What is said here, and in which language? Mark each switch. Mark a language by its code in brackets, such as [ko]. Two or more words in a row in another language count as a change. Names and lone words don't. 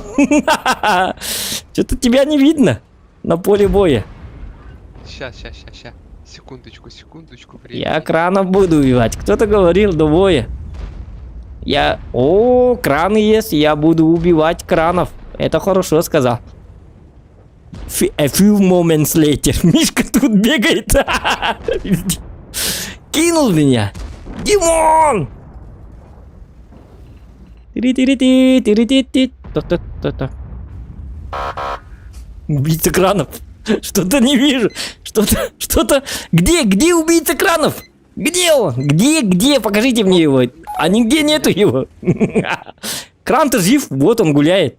[ru] Что-то тебя не видно на поле боя. Ща. Секундочку, времени. Я кранов буду убивать. Кто-то говорил до боя. Краны есть, я буду убивать кранов. Это хорошо сказал. [en] A few moments later. [ru] Мишка тут бегает. Кинул меня. Димон! Тири-тири-ти, тири-ти-ти. Так. Убийца кранов. Что-то не вижу. Что-то. Где убийца кранов? Где он? Где? Покажите мне его. А нигде нету его. Кран-то жив, вот он гуляет.